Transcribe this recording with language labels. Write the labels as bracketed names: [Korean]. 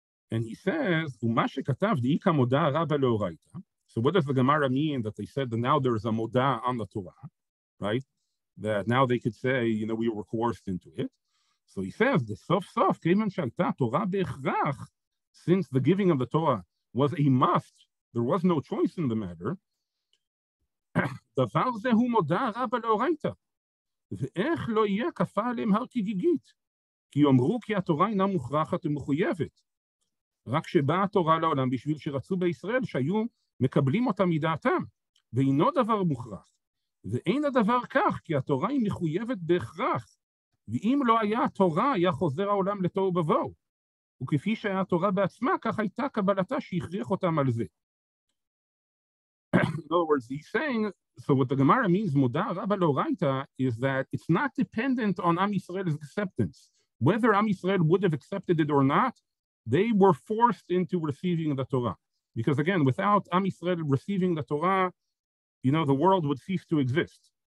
[English] And he says, so what does the Gemara mean that they said that now there's a moda on the Torah, right? That now they could say, we were coerced into it. So he says, since the giving of the Torah was a must, there was no choice in the matter. [Hebrew] דבר זה הוא מודע רבה לאורייתא, ואיך לא יהיה כפה עליהם הר כגיגית, כי יאמרו כי התורה אינה מוכרחת ומחויבת, רק שבאה התורה לעולם בשביל שרצו בישראל שהיו מקבלים אותה מדעתם, ואינו דבר מוכרח, ואין הדבר כך, כי התורה היא מחויבת בהכרח, ואם לא היה התורה, היה חוזר העולם לתוהו ובוהו, וכפי שהיה התורה בעצמה, כך הייתה קבלתה שהכריח אותם על זה. [English] In other words, he's saying, so what the Gemara means, Moda Rabba Loraita, is that it's not dependent on Am Yisrael's acceptance. Whether Am Yisrael would have accepted it or not, they were forced into receiving the Torah. Because again, without Am Yisrael receiving the Torah, the world would cease to exist.